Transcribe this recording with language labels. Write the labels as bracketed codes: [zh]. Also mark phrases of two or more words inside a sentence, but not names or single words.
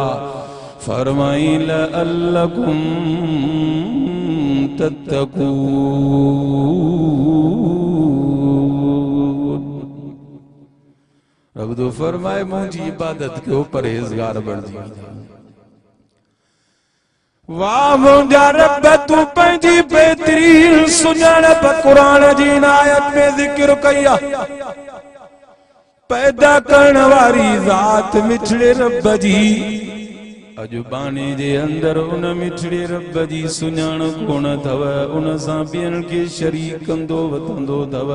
[ar] फरमाई لعلكم تتقون. [sd] रब तो फरमाए मुझी इबादत क्यों परहेजगार बन जी। वाह मुझा रब तू पंहिंजी बेहतरीन सुञाणप क़ुरान जी आयत में जिक्र कया पैदा करण वारी ज़ात मिठड़े रब जी। अॼु बाने जे अंदर उन मिठड़े रब जी सुञाण कोन अथव उन सां ॿियनि खे शरीक कंदो वतंदो अथव।